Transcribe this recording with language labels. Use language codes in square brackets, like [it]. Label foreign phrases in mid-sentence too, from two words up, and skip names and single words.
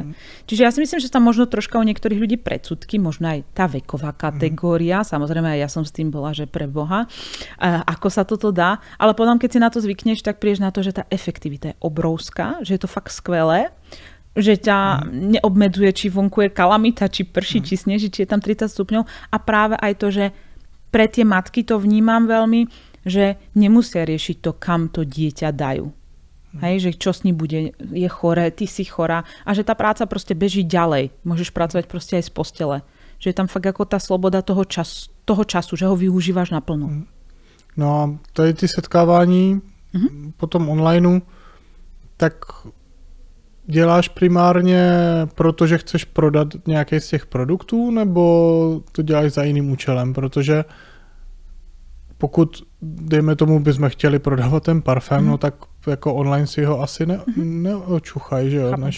[sk] Čiže ja si myslím, že tam možno troška u niektorých ľudí predsudky, možno aj tá veková kategória, samozrejme aj ja som s tým bola, že pre Boha, ako sa toto dá, ale potom, keď si na to zvykneš, tak prídeš na to, že tá efektivita je obrovská, že je to fakt skvelé, že ťa neobmedzuje, či vonku je kalamita, či prší, či sneží, či je tam 30 stupňov a práve aj to, že pre tie matky to vnímam veľmi, že nemusia riešiť to, kam to dieťa dajú. Hej, že čo s ním bude, je choré, ty si chorá a že tá práca proste beží ďalej. Môžeš pracovať proste aj z postele. Že je tam fakt ako tá sloboda toho času, že ho využíváš naplno. [cs] No a tady ty setkávání potom onlineu, tak děláš primárně proto, že chceš prodat nějaký z těch produktů, nebo to děláš za jiným účelem? Protože pokud, dejme tomu, bychom chtěli prodávat ten parfém, no tak jako online si ho asi neočuchaj, že jo?